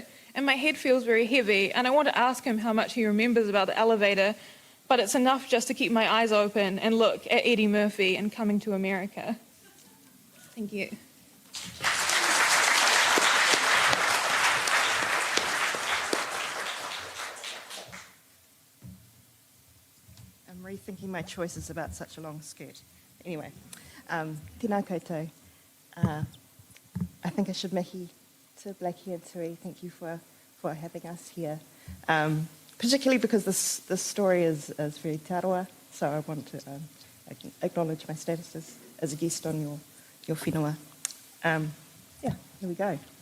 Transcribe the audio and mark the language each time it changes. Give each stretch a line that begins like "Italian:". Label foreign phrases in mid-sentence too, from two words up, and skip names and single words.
English: And my head feels very heavy, and I want to ask him how much he remembers about the elevator, but it's enough just to keep my eyes open and look at Eddie Murphy and Coming to America. Thank you. I'm rethinking my choices about such a long skirt. Anyway,
Māori: tēnā koutou.
English: I think I should mihi to Blackie and Tui. Thank you for having us here. Particularly because this story is very tarawa, so I want to acknowledge my status as a guest on your whenua. Here we go.